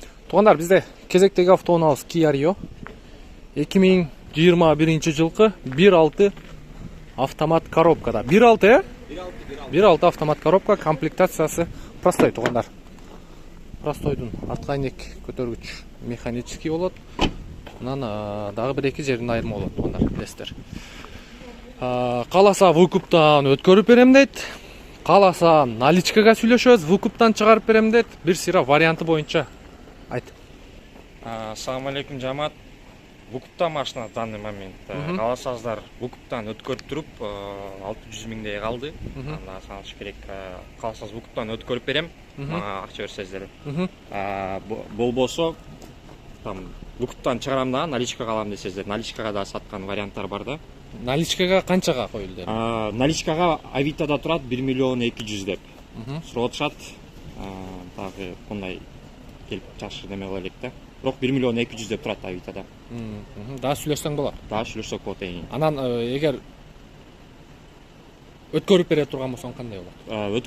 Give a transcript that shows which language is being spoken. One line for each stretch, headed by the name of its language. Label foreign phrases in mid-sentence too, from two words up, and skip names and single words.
Kazakh: Туғандар, бізде кезектегі автоунаабыз Kia Rio 2021 жылқы 1.6 автомат коробкада. 1.6, 1.6 автомат коробка, комплектациясы простой. Туғандар, простойдың артқайнек көтергіч механический болады. Мұнан дағы бір-екі жерін айырма болады. Туғандар, білесіздер.
Kyrgyz: Қаласа выкуптан өткөрүп берем дейт. Қаласа наличкаға сүйлөшөбүз, выкуптан чыгарып берем дейт. Бир сыйра варианты боюнча айт. Ассаламу алейкум, жамаат. Выкуптан машина
Russian: в данный момент.
Kyrgyz: Каласаңыздар выкуптан өткөрүп туруп 600 миңдей калды. Анда саналыш керек. Каласаңыз выкуптан өткөрүп берем. Мага акча берсеңиздер. Болбосо там выкуптан чыгарам да, наличкага алам десеңиздер. Наличкага да саткан варианттар бар да.
Kazakh: Наличкаға қаншаға қойылды?
Kyrgyz: Наличкага Авитада турат 1 миллион 200 деп. Сурап атышат. Тагы кандай келип жакшы неме кыла элек да. Бирок 1 миллион 200 деп турат Авитада. Да сүйлөшсөң болот. Да сүйлөшсөк болот. Анан эгер өткөрүп бере турган болсоң кандай болот?